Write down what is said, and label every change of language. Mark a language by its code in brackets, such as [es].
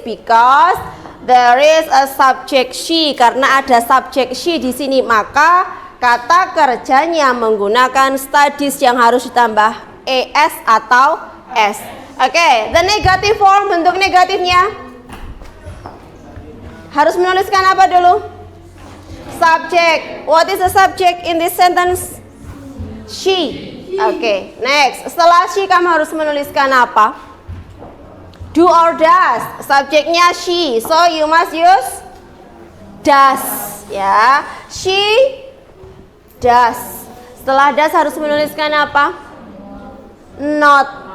[en] Because there is a subject she. [id] Karena ada subjek she di sini, maka kata kerjanya menggunakan studies yang harus ditambah es atau s. Oke, [en] the negative form, [id] bentuk negatifnya harus menuliskan apa dulu? Subject. [en] What is the subject in this sentence? She. Oke, next. [id] Setelah she kamu harus menuliskan apa? [en] Do or does. [id] Subjeknya she, [en] so you must use does. [id] Ya, she does. Setelah does harus menuliskan apa? Not.